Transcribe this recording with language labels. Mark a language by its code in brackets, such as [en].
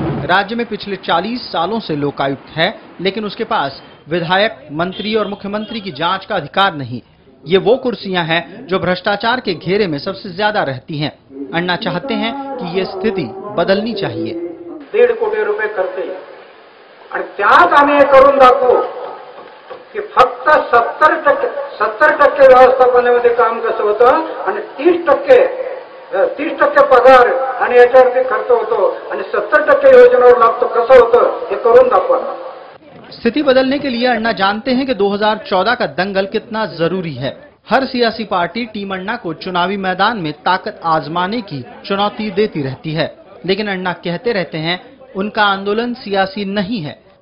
[hi] राज्य में पिछले 40 सालों से लोकायुक्त है, लेकिन उसके पास विधायक, मंत्री और मुख्यमंत्री की जांच का अधिकार नहीं। ये वो कुर्सियां हैं जो भ्रष्टाचार के घेरे में सबसे ज्यादा रहती हैं। अन्ना चाहते हैं कि ये स्थिति बदलनी चाहिए। [mr] 1.5 कोटी रुपये खर्च आणि त्यात आम्ही हे करून दाखवू की फक्त 70% व्यवस्थापनामध्ये काम कसं होतं आणि 30% पगार आणि याच्यावरती खर्च होतो आणि 70% योजनेवर लागतो कसं होतं हे करून दाखवा। [hi] स्थिति बदलने के लिए अन्ना जानते हैं कि 2014 का दंगल कितना जरूरी है। हर सियासी पार्टी टीम अन्ना को चुनावी मैदान में ताकत आजमाने की चुनौती देती रहती है, लेकिन अन्ना कहते रहते हैं उनका आंदोलन सियासी नहीं है।